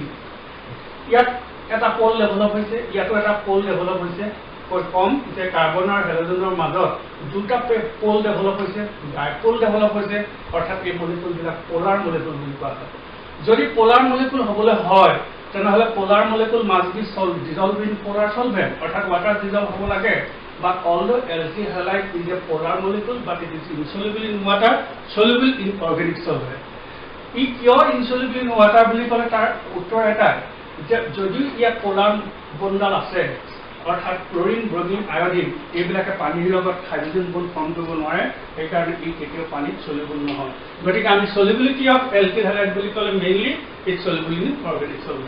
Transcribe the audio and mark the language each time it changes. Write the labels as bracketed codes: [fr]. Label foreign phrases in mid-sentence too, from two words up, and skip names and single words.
[as] ইয়াত এটা প'ল ডেভেলপ হৈছে, ইয়াতো এটা প'ল ডেভেলপ হৈছে, কম যে কাৰ্বন আৰু হেল'জেনৰ মাজত দুটা প'ল ডেভেলপ হৈছে, ডাইপ'ল ডেভেলপ হৈছে, অৰ্থাৎ এই মলিকুলবিলাক [en] polar molecule [as] বুলি কোৱা হয়। যদি [en] polar molecule [as] হ'বলৈ হয়, তেনেহ'লে [en] polar molecule must be dissolve in polar solvent, [as] অৰ্থাৎ ৱাটাৰ ডিজলভ হ'ব লাগে। [en] But although alkyl halide is a polar molecule, but it is insoluble in water, soluble in organic solvent. [as] ই কিয় [en] insoluble in water [as] বুলি ক'লে তাৰ উত্তৰ এটাই যে যদি ইয়াত পলাৰ বণ্ডডাল আছে, অৰ্থাৎ ক্ল'ৰিন, ব্ৰমিন, আয়ডিন এইবিলাকে পানীৰ লগত [en] hydrogen bond form [as] কৰিব নোৱাৰে, সেইকাৰণে ই কেতিয়াও পানীত চলিবল নহয়। গতিকে আমি [en] solubility of alkyl halide [as] বুলি ক'লে [en] mainly it's soluble in organic solvent.